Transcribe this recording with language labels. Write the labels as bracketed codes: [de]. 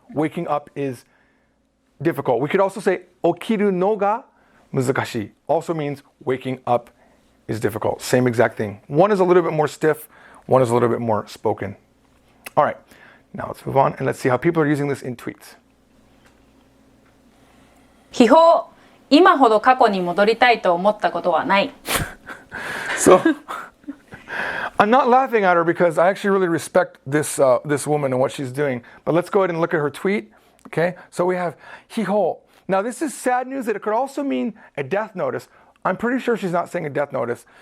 [en] Waking up is difficult. We could also say okiru no ga muzukashii. Also means waking up is difficult. Same exact thing. One is a little bit more stiff, one is a little bit more spoken. All right, now let's move on and let's see how people are using this in tweets. [ja] 秘宝、今ほど過去に戻りたいと思ったことはない。 [en] So I'm not laughing at her because I actually really respect this woman and what she's doing. But let's go ahead and look at her tweet. Okay, so we have hiho. Now this is sad news that it could also mean a death notice. I'm pretty sure she's not saying a death notice.